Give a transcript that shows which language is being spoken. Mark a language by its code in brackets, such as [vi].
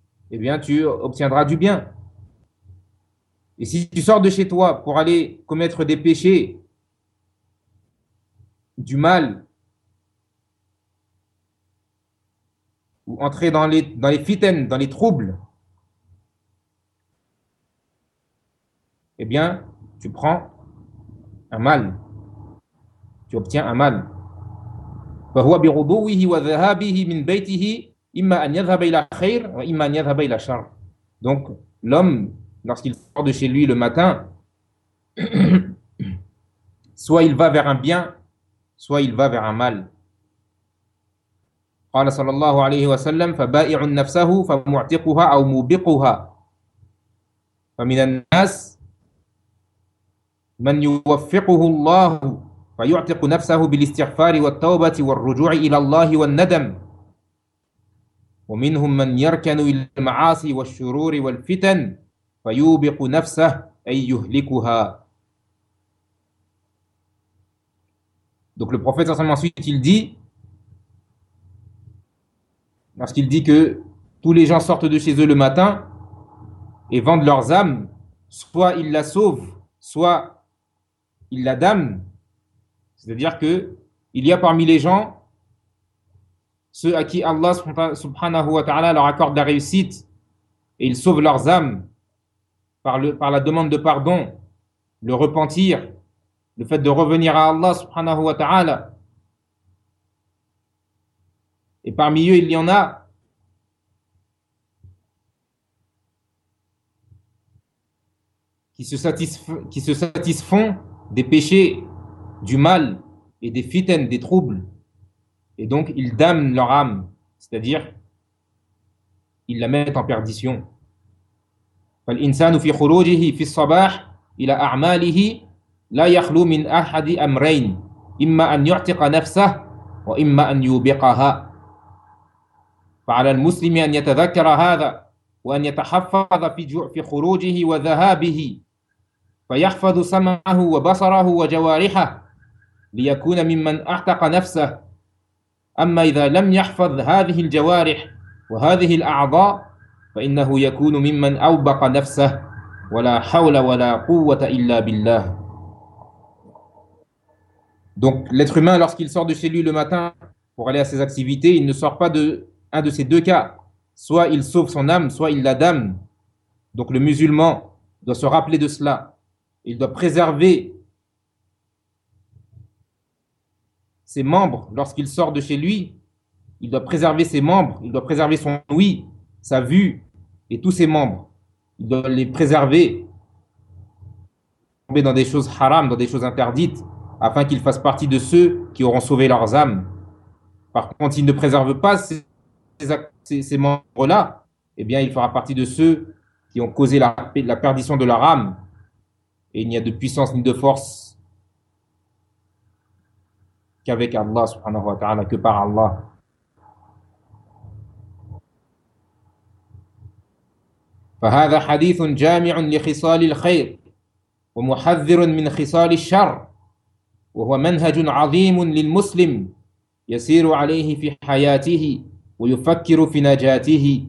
[fr] eh bien, tu obtiendras du bien. Et si tu sors de chez toi pour aller commettre des péchés, du mal, ou entrer dans les fitaines, dans les troubles, eh bien, tu prends un mal. Tu obtiens un mal. [ar] فهو بربوه وذهابه من بيته إما أن يذهب إلى خير وإما أن يذهب إلى شر. [fr] Donc, l'homme, lorsqu'il sort de chez lui le matin, soit il va vers un bien, soit il va vers un mal. [ar] قال صلى الله عليه وسلم فبائع نفسه فمعتقها أو موبقها فمن الناس من يوفقه الله فيعتق نفسه بالاستغفار والتوبة والرجوع إلى الله والندم ومنهم من يركن إلى المعاصي والشرور والفتن فيوبق نفسه أي يهلكها. [fr] Donc le prophète ensuite il dit, parce qu'il dit que tous les gens sortent de chez eux le matin et vendent leurs âmes, soit ils la sauvent, soit ils la damnent. C'est-à-dire qu'il y a parmi les gens ceux à qui Allah subhanahu wa ta'ala leur accorde la réussite et ils sauvent leurs âmes par la demande de pardon, le repentir, le fait de revenir à Allah subhanahu wa ta'ala. Et parmi eux, il y en a qui se satisfont des péchés, du mal et des fitaines, des troubles. Et donc, ils damnent leur âme, c'est-à-dire, ils la mettent en perdition. [ar] فَالْإِنسَانُ فِي خُرُوجِهِ فِي الصَّبَاحِ إِلَى أَعْمَالِهِ لَا يَخْلُو مِنْ أَحَدِ أَمْرَيْنِ إِمَّا أَنْ يُعْتِقَ نَفْسَهُ وَإِمَّا أَنْ يُوبِقَهَا فَعَلَى الْمُسْلِمِ أَنْ يَتَذَكَّرَ هَذَا وَأَنْ يَتَحَفَّظَ فِي خُرُوجِهِ وَذَهَابِهِ فيحفظ سمعه وبصره وجوارحه ليكون ممن أعتق نفسه أما إذا لم يحفظ هذه الجوارح وهذه الأعضاء فإنه يكون ممن أوبق نفسه ولا حول ولا قوة إلا بالله. [fr] Donc l'être humain lorsqu'il sort de chez lui le matin pour aller à ses activités, il ne sort pas de un de ces deux cas, soit il sauve son âme, soit il la damne. Donc le musulman doit se rappeler de cela. Il doit préserver ses membres lorsqu'il sort de chez lui. Il doit préserver ses membres, il doit préserver son ouïe, sa vue et tous ses membres. Il doit les préserver, tomber dans des choses haram, dans des choses interdites, afin qu'il fasse partie de ceux qui auront sauvé leurs âmes. Par contre, s'il ne préserve pas ces membres-là, eh bien, il fera partie de ceux qui ont causé la perdition de leur âme. Et il n'y a de puissance ni de force qu'avec Allah subhanahu wa ta'ala, que par Allah. [ar] فهذا حديث جامع لخصال الخير ومحذر من خصال الشر وهو منهج عظيم للمسلم يسير عليه في حياته ويفكر في نجاته.